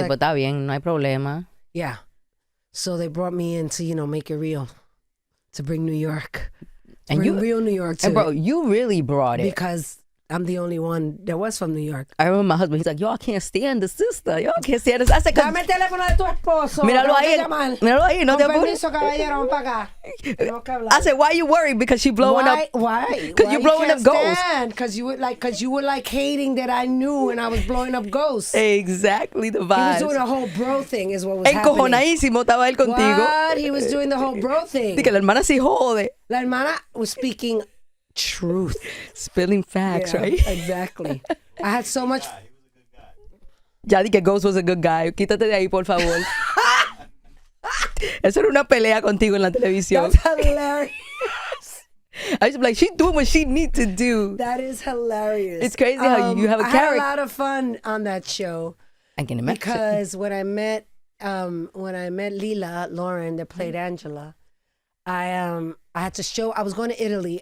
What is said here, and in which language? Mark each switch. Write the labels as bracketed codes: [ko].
[es] like, but está bien, no hay problema. [en] Yeah. So they brought me in to, make it real, to bring New York. And real New York too. And bro, you really brought it. Because I'm the only one that was from New York. I remember my husband, he's like, yo, I can't stand the sister. Yo, I can't stand this. I said, [es] dame el teléfono de tu esposo. Míralo ahí, no te apures. Permiso, caballero, vamos para acá. [en] I said, why are you worried? Because she blowing up. Why? Because you're blowing up ghosts. Because you were like hating that I knew and I was blowing up ghosts. Exactly the vibes. He was doing a whole bro thing is what was [es] Encojonadísimo estaba él contigo. [en] What? He was doing the whole bro thing. [es] Dice que la hermana sí jode. [en] La hermana was speaking truth. Spilling facts, yeah, right? Exactly. I had so much... Ya di que Ghost was a good guy. [es] Quítate de ahí, por favor. Eso era una pelea contigo en la televisión. [en] That's hilarious. I used to be like, she's doing what she needs to do. That is hilarious. It's crazy how you have a character. I had a lot of fun on that show. I can imagine. Because when I met Lila, Lauren, that played Angela, I had to show, I was going to Italy.